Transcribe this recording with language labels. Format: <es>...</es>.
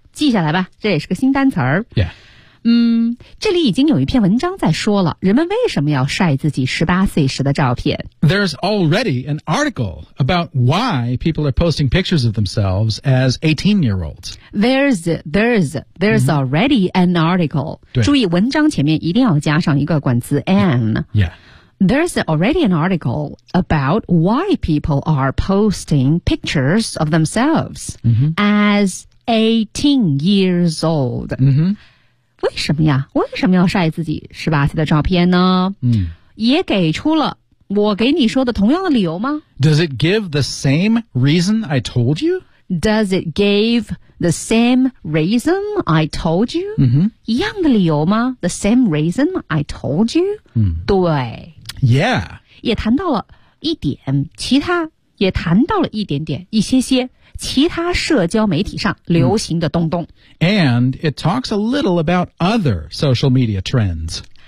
<zh>记下来吧这也是个新单词。</zh> <en>Yeah.</en> <zh>这里已经有一篇文章在说了人们为什么要晒自己18岁时的照片。</zh> <en>There's already an article about why people are posting pictures of themselves as 18-year-olds. There's、 mm-hmm. already an article.</en> <zh>对。注意文章前面一定要加上一个冠词 an.</zh> <en>Yeah. There's already an article about why people are posting pictures of themselves、 mm-hmm. as 18 years old. Mm-hmm.</en> <zh>为什么呀为什么要晒自己18岁的照片呢嗯，也给出了我给你说的同样的理由吗</zh> <en>Does it give the same reason I told you? Does it give the same reason I told you?、 Mm-hmm.</en> <zh>一样的理由吗</zh> <en>The same reason I told you?、嗯、</en> <zh>对</zh> <en>Yeah</en> <zh>也谈到了一点其他也谈到了一点点一些些其他社交媒体上流行的东东。</zh> <en>And it talks a little about other social media trends.</en>